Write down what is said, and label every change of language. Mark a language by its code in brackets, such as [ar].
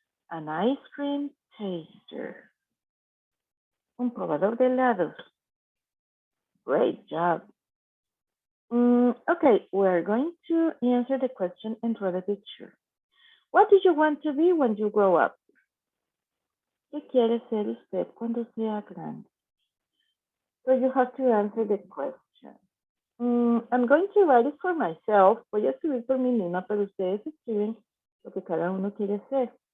[en] An ice cream taster. [es] Un probador de helados. [en] Great job. Okay, we're going to answer the question and draw the picture. What do you want to be when you grow up? [es] ¿Qué quiere ser usted cuando sea grande? [en] So you have to answer the question. I'm going to write it for myself. [es] Voy a escribir por mí misma, pero ustedes escriben lo que cada uno quiere ser.